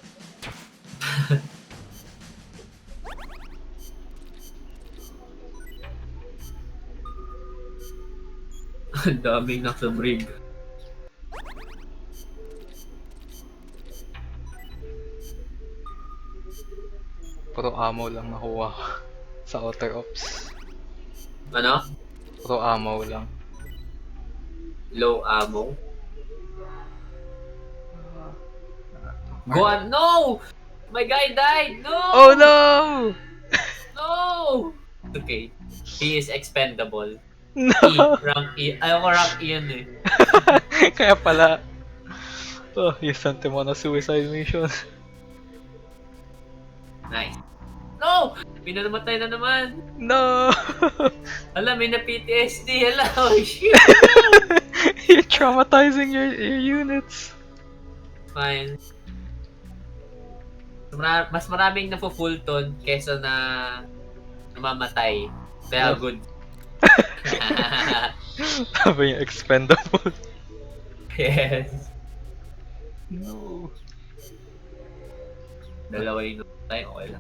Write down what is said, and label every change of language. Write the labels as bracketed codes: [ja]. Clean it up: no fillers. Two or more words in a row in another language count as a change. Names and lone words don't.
[tl] Ang daming nasa brig. Puro ammo lang nakuha ko sa [en] outer ops. [tl] Ano? Puro ammo lang. [en] Low ammo. Go on! No! My guy died! No! Oh no! No! Okay. He is expendable. No! E. Rank E. [tl] Ayaw ko rank E yun eh. Kaya pala. [en] Oh, you sent him on a suicide mission. Nice. No! [tl] May namatay na naman. [en] No! [tl] Alam, may na PTSD. Hala, [en] oh shit. You're traumatizing your units. Fine. [tl] Mas maraming na-fullton kesa na namamatay. Kaya good. Sabi niya, expendable. [en] Yes. No. [tl] Dalawa yung namatay, okay lang.